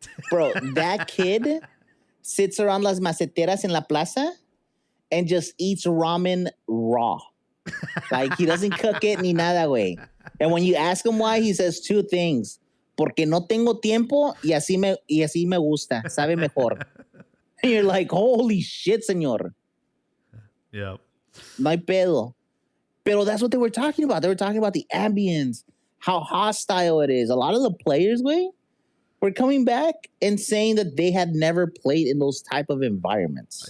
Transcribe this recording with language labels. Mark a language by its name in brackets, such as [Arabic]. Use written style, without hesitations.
[English] Bro, that kid sits around [Spanish] las maceteras [English] in [Spanish] la plaza [English] and just eats ramen raw. Like, he doesn't cook it [Spanish] ni nada, [English] güey. And when you ask him why, he says two things. [Spanish] Porque no tengo tiempo y así me gusta. Sabe mejor. [English] And you're like, holy shit, señor. Yeah. [Spanish] No hay pedo. Pero [English] that's what they were talking about. They were talking about the ambience, how hostile it is. A lot of the players, güey, were coming back and saying that they had never played in those type of environments.